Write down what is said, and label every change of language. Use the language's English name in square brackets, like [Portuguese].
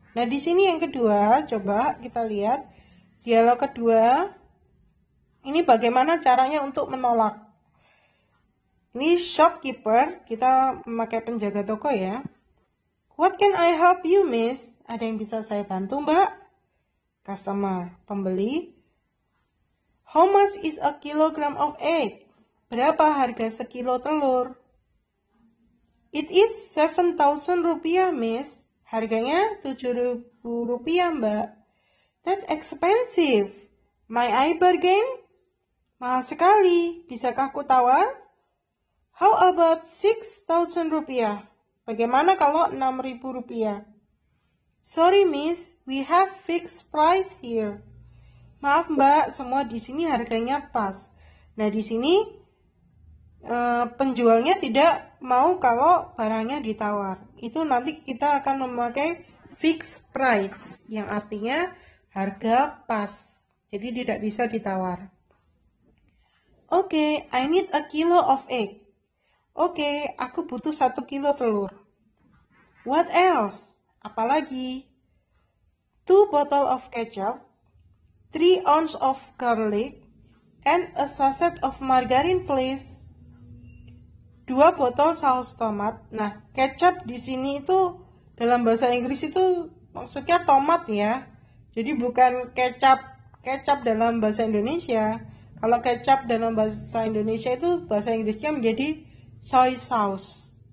[Indonesian] Nah, di sini yang kedua, coba kita lihat dialog kedua. Ini bagaimana caranya untuk menolak. Ini shopkeeper, kita memakai penjaga toko ya. [English] What can I help you, miss? [Indonesian] Ada yang bisa saya bantu, mbak? Customer, pembeli. [English] How much is a kilogram of egg? [Indonesian] Berapa harga sekilo telur? [English] It is 7.000 rupiah, miss. [Indonesian] Harganya 7.000 rupiah, mbak. [English] That's expensive. May I bargain? [Indonesian] Mahal sekali. Bisakah aku tawar? [English] How about 6.000 rupiah? [Indonesian] Bagaimana kalau 6.000 rupiah? [English] Sorry, miss. We have fixed price here. [Indonesian] Maaf, mbak. Semua di sini harganya pas. Nah, di sini penjualnya tidak mau kalau barangnya ditawar. Itu nanti kita akan memakai fixed price, yang artinya harga pas. Jadi tidak bisa ditawar. [English] Oke, I need a kilo of egg. [Indonesian] Oke, aku butuh 1 kilo telur. [English] What else? [Indonesian] Apalagi? [English] 2 bottle of ketchup, 3 ounce of garlic, and a sachet of margarine, please. [Indonesian] 2 botol saus tomat. Nah, kecap di sini itu dalam bahasa Inggris itu maksudnya tomat ya. Jadi bukan kecap dalam bahasa Indonesia. Kalau kecap dalam bahasa Indonesia itu bahasa Inggrisnya menjadi soy sauce.